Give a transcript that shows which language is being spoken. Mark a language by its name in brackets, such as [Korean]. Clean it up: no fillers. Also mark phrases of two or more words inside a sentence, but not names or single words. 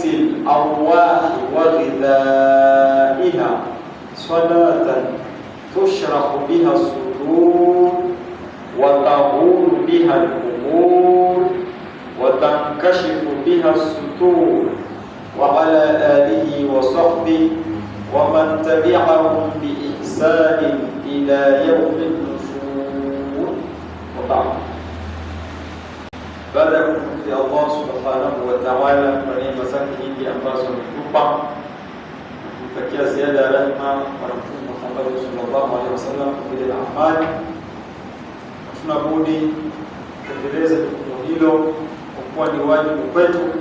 [Arabic] الأرواح وغذائها، صلاة تشرح بها الصدور وتهون بها الأمور وتنكشف بها الستور، وعلى آله وصحبه ومن تبعهم بإحسان إلى يوم النشور. وبعد، [Swahili] baada ya kumshukuru Allah [Arabic] سبحانه وتعالى [Swahili] kwa neema zake nyingi ambazo ametupa, kumtakia ziada ya rehema kwa Mtume Muhammad [Arabic] صلى الله عليه وسلم [Swahili] pamoja na amani, hatuna budi kutekeleza jukumu hilo kwa kuwa ni wajibu kwetu